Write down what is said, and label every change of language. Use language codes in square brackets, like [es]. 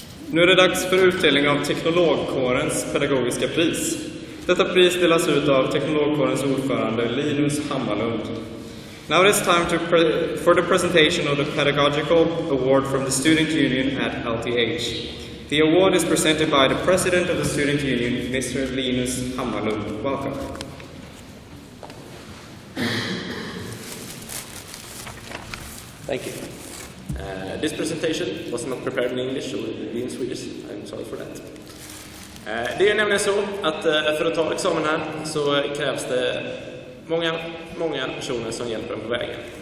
[sv] Nu är det dags för utdelning av Teknologkårens pedagogiska pris. Detta pris delas ut av Teknologkårens ordförande Linus Hammarlund. [en] Now it is time for the presentation of the Pedagogical Award from the Student Union at LTH. The award is presented by the President of the Student Union, Mr. Linus Hammarlund. Welcome. Thank you. This presentation was not prepared in English or in Swedish. I'm sorry for that. [sv] Det är nämligen så att för att ta examen här så krävs det många personer som hjälper en på vägen.